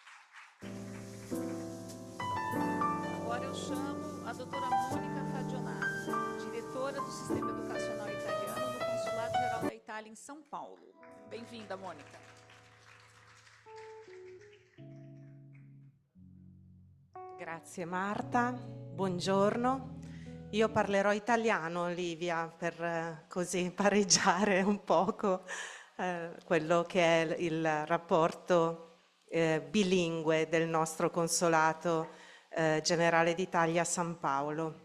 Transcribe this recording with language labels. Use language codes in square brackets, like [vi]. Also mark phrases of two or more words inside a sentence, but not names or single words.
[pt] Agora eu chamo a doutora Mônica Fadionati. diretora do Sistema Educacional Italiano no Consulado Geral da Itália em São Paulo. Bem-vinda, Mônica. [it] Grazie Marta, buongiorno. Io parlerò italiano, Livia, per così pareggiare un poco quello che è il rapporto bilingue del nostro Consolato Generale d'Italia a San Paolo.